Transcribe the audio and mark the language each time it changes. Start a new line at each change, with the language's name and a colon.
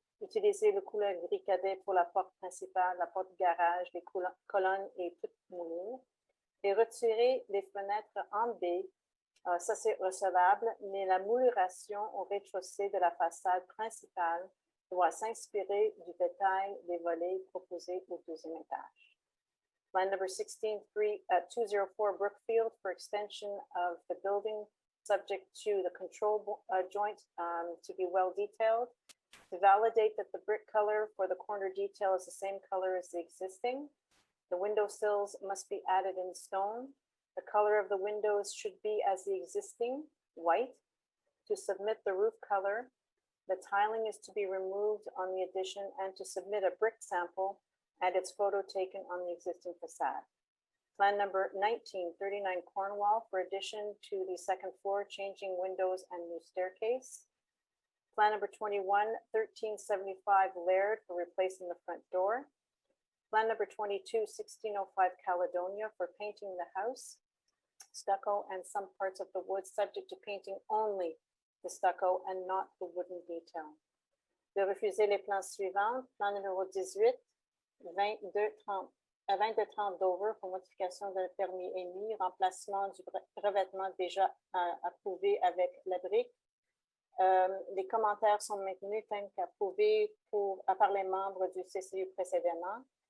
French: Utiliser le couleur gris cadet pour la porte principale, la porte garage, les colonnes et toute moulure. Et retirer les fenêtres en B, ça c'est recevable, mais la mouluration au rez-de-chaussée de la façade principale doit s'inspirer du détail des volets proposés au 2e étage.
English: Plan number 16, 204 Brookfield for extension of the building subject to the control joint to be well detailed. To validate that the brick color for the corner detail is the same color as the existing. The window sills must be added in stone. The color of the windows should be as the existing, white. To submit the roof color, the tiling is to be removed on the addition and to submit a brick sample and its photo taken on the existing facade. Plan number 1939 Cornwall for addition to the 2nd floor, changing windows and new staircase. Plan number 21, 1375 Laird for replacing the front door. Plan number 22, 1605 Caledonia for painting the house, stucco and some parts of the wood subject to painting only the stucco and not the wooden detail.
French: de refuser les plans suivants. Plan numéro 18, 2230 Dover pour modification de permis émis, remplacement du revêtement déjà approuvé avec la brique. Les commentaires sont maintenus tels qu'approuvés par les membres du CCU précédemment.